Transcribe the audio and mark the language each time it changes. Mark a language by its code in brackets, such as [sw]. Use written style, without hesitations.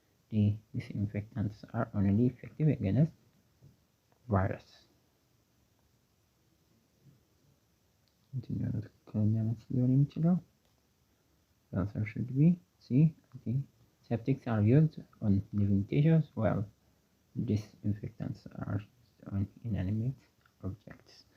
[en] The disinfectants are only effective against virus. [am] የትኛው ትክክለኛ መልስ ሊሆን የሚችለው? [en] The answer should be C. Antiseptics are used on living tissues while disinfectants are used on inanimate objects.